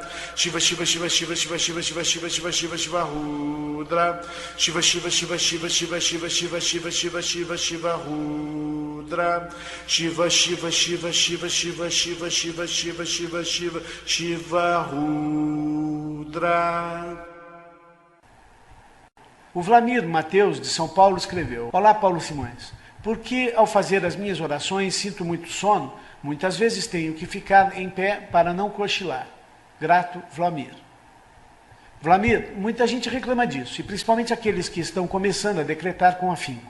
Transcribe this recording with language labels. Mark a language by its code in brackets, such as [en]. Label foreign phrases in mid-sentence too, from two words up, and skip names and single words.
[pt] Shiva Shiva Shiva Shiva Shiva Shiva Shiva Shiva Shiva Shiva Shiva Rudra. Shiva Shiva Shiva Shiva Shiva Shiva Shiva Shiva Shiva Shiva Shiva Rudra. Shiva Shiva Shiva Shiva Shiva Shiva Shiva Shiva Shiva Shiva Shiva Rudra. O Vlamir Mateus, de São Paulo, escreveu: Olá, Paulo Simões. Porque ao fazer as minhas orações sinto muito sono, muitas vezes tenho que ficar em pé para não cochilar. Grato, Vlamir. Vlamir, muita gente reclama disso, e principalmente aqueles que estão começando a decretar com afinco.